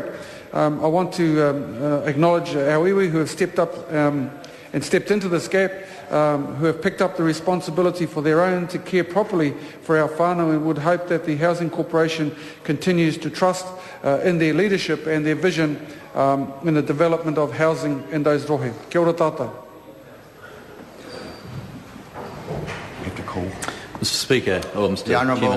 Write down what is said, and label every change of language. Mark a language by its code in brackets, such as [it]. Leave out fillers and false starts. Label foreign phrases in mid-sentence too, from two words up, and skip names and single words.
[en] I want to acknowledge our iwi who have stepped up and stepped into this gap who have picked up the responsibility for their own to care properly for our whānau, and would hope that the Housing Corporation continues to trust in their leadership and their vision in the development of housing in those rohe. [mi] Kia ora tātou. [en] Mr. Speaker, or Mr. Chairman.